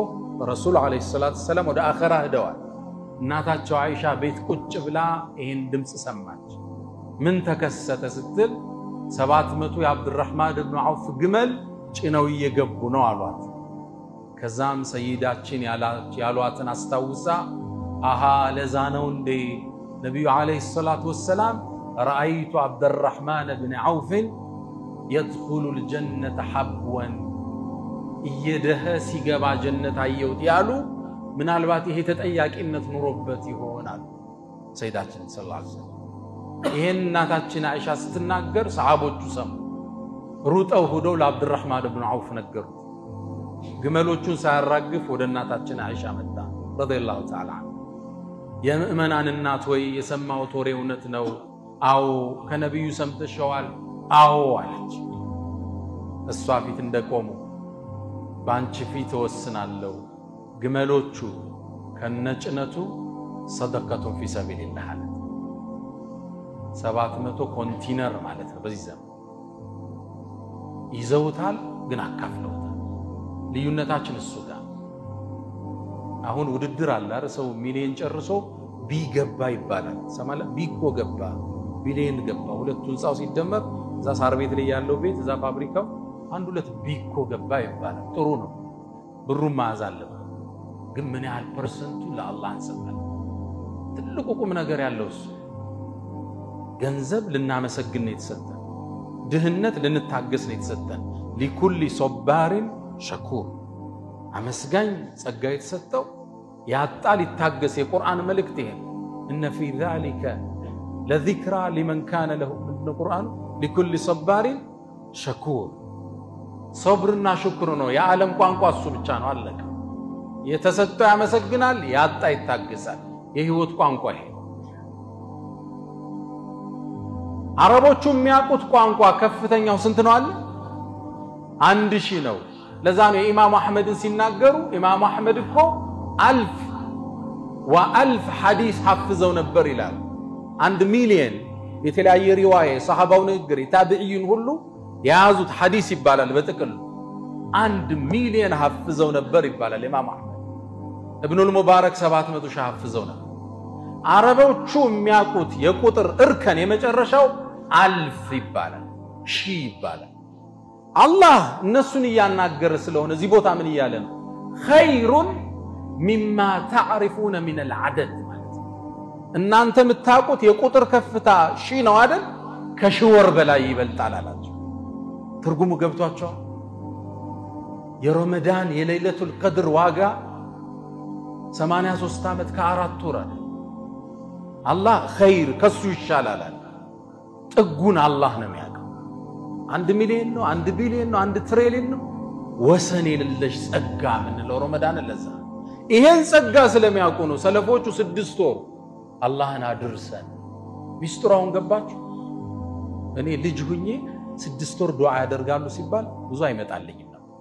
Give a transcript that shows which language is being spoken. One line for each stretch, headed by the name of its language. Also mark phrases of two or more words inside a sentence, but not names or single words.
Amharic: ረሱል
Arabic: عليه الصلاة السلام
Amharic: ወደ አኺራ ሄደዋል እናታቸው አይሻ ቤት ቁጭ ብላ ይሄን ድምጽ ሰማች ምን ተከሰተ ስትል 700 የአብዱራህማን ኢብኑ አውፍ ግመል ጭነው እየገቡ ነው አሏት ከዛም ሰይዳችን ያሏትን አስታውሳ አሃ ለዛነው እንደ ነብዩ
Arabic: عليه الصلاة والسلام رأيت عبد الرحمن بن عوف يدخل الجنة حبوا يده
Amharic: ሲገባ ጀነት አየውት ያሉ ምናልባት ይሄ ተጠያቂነት ኑሮበት ይሆናል ሰይዳችን
Arabic: صلى الله عليه وسلم
Amharic: ይሄን እናታችን አይሻ ስትናገር ሰሃቦቹ ሰሙ ሩጠው ሄደው ለአብዱራህማን ኢብኑ አውፍ ነገሩት ግመሎቹን ሳያራግፍ ወደ እናታችን አይሻ መጣ
Arabic: رضي الله تعالى
Amharic: የምእመናን እናት ወይ የሰማው ወሬ እውነት ነው አው ከነብዩ ሰምተሻዋል አው አለች እሷ ፊት እንደቆሙ ባንቺ ፊት ወስናለሁ ግመሎቹ ከነጭነቱ ሰደቀቱን
Arabic: في سبيل الله
Amharic: አለ 700 ኮንቲነር ማለት ነው በዚህ ዘመን ይዘውታል ግን አካፍለውታል ልዩነታችን እሱ ጋር አሁን ውድድር አለ አይደል ሰው ሚሊዮን ጨርሶ ቢገባ ይባላል ሰማለ ቢኮ ገባ ቢሊዮን ገባ ሁለቱን ጻው ሲደመር እዛ ሳር ቤት ላይ ያለው ቤት እዛ ፋብሪካው አንድ ሁለት ቢኮ ገባ ይባላል ጥሩ ነው ብሩን ማያዝ አለበት ግን ምን ያህል ፐርሰንቱ ለአላህ እንሰጣለን ትልቁ ቁም ነገር ያለው እሱ ገንዘብ ልናመሰግን ነው የተሰጠን ድህነት ልንታገስ ነው የተሰጠን
Arabic: لكل صبار شكور
Amharic: አመስጋኝ ጸጋ የተሰጠው ያጣል ይታገስ የቁርአን መልእክት ይሄ
Arabic: ان في ذلك لذكرى لمن كان له من القرآن لكل صبار شكور صبرنا شكر
Amharic: ነው የዓለም ቋንቋ እሱ ብቻ ነው አለቀ የተሰጠው ያመሰግናል ያጣ ይታገሳል የህይወት ቋንቋ ይሄ አረቦቹ የሚያውቁት ቋንቋ ከፍተኛው ስንት ነው አለ 1000 ነው ለዛ ነው ኢማም አህመድን ሲናገሩ ኢማም አህመድ እኮ 1000 ሐዲስ ሐፍዘው ነበር ይላል 1 ሚሊዮን የተለያየ ሪዋያ ሰሃባው ንግግር ታቢዒን ሁሉ ያዙት ሐዲስ ይባላል በጥቅል 1 ሚሊዮን ሐፍዘው ነበር ይባላል ኢማም አህመድ ابن المبارك 700 ሺህ ሐፍዘው ነበር አረቦቹ የሚያውቁት የቁጥር እርከን የመጨረሻው 1000 ይባላል ሺህ ይባላል አላህ እነሱን ያናገረ ስለሆነ እዚህ ቦታ ምን ይያለ ነው ኸይሩን
Arabic: مما تعرفون من العدد
Amharic: እናንተ የምታውቁት የቁጥር ከፍታ ሺህ ነው አይደል ከሽወር በላይ ይበልጣል አላችሁ ትርጉሙ ገብቷቸው የረመዳን የለይለቱል ቀድር ዋጋ 83 ዓመት ከ4 ወር አላህ ኸይር ከሱ ይሻላል ጥጉን አላህ ነው የሚያውቀው 1 ሚሊዮን ነው 1 ቢሊዮን ነው 1 ትሪሊዮን ነው ወሰን የሌለሽ ጸጋ ምን ነው ረመዳን ለዛ ይሄን ጸጋ ስለሚያውቁ ነው ሰለፎቹ 6 ወር አላህን አድርሰን ሚስጥራውን ገባችሁ እኔ ልጅ ሁኜ 6 ወር ዱዓ ያደርጋሉ ሲባል ብዙ አይመጣልኝም